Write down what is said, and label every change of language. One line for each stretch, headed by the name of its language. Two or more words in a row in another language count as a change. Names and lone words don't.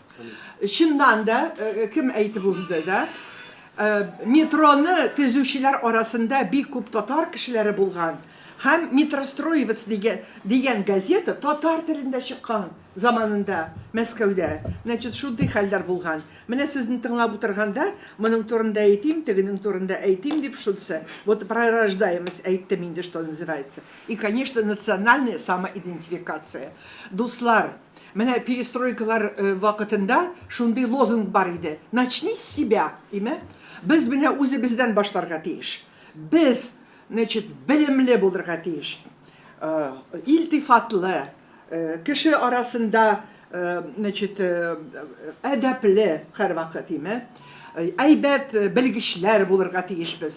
Tatar: Чыннан да кем әйтеп узды да, метроны төзүчеләр арасында бик күп татар кешеләре булган. Һәм Метростроевец дигән газета татар телендә чыккан заманында Мәскәүдә. Значит, шундый хәлләр булган. Менә сезне тыңлап утырганда, моның турында әйтим, тегенең турында әйтим дип шутсы.
Russian: Вот про рождаемость
Tatar: әйттем инде,
Russian: что называется. И, конечно, национальная самоидентификация.
Tatar: Дуслар, менә перестройкалар вакытында шундый лозунг бар иде.
Russian: Начни с себя,
Tatar: име? Без менә үзебездән башларга тиеш. Без, значит, белемле булырга тиеш. Илтифатлы, кеше арасында, значит, әдәпле һәр вакыт, име? Әйбәт белгечләр булырга тиешбез.